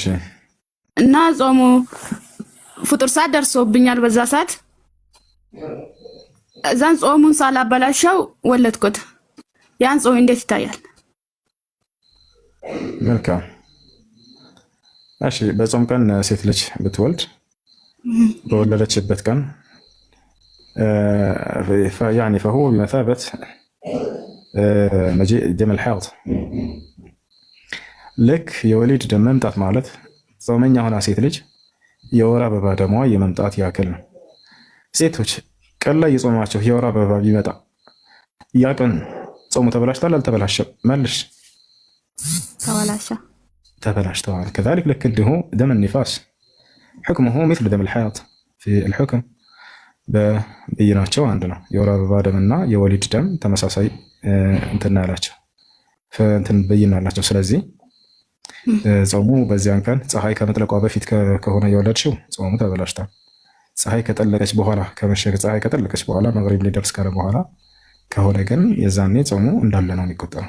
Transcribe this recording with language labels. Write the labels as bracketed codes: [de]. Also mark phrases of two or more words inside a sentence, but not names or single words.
[am] እና ጾሙ ፍጡር ሰዓት ደርሶብኛል። በዛ ሰዓት እዛን ጾሙን ሳላበላሸው ወለድኩት። ያን ጾም እንዴት ይታያል? መልካም። እሺ በጾም ቀን ሴት ልጅ ብትወልድ በወለደችበት ቀን [ar] يعني فهو بمثابة مجيء دم الحيض [am] ልክ የወሊድ ደም መምጣት ማለት ጾመኛ ሆና ሴት ልጅ የወር አበባ ደሟ የመምጣት ያክል ነው። ሴቶች ቀን ላይ የጾማቸው የወር አበባ ቢመጣ ያ ቀን ጾሙ ተበላሽቷል አልተበላሸም? መልሽ። ተበላሽተዋል። [ar] كذلك لك እንዲሁ دم النفاس حكمه مثل دم الحيض في الحكم በብይናቸው [am] አንድ ነው። የወር አበባ ደምና የወሊድ ደም ተመሳሳይ እንትን ያላቸው እንትን ብይና አላቸው። ስለዚህ ጾሙ በዚያን ቀን ፀሐይ ከመጥለቋ በፊት ከሆነ የወለድሽው ጾሙ ተበላሽቷል። ፀሐይ ከጠለቀች በኋላ ከመሸገ ፀሐይ ከጠለቀች በኋላ መግሪብ ሊደርስ ካለ በኋላ ከሆነ ግን የዛኔ ጾሙ እንዳለ ነው የሚቆጠረው።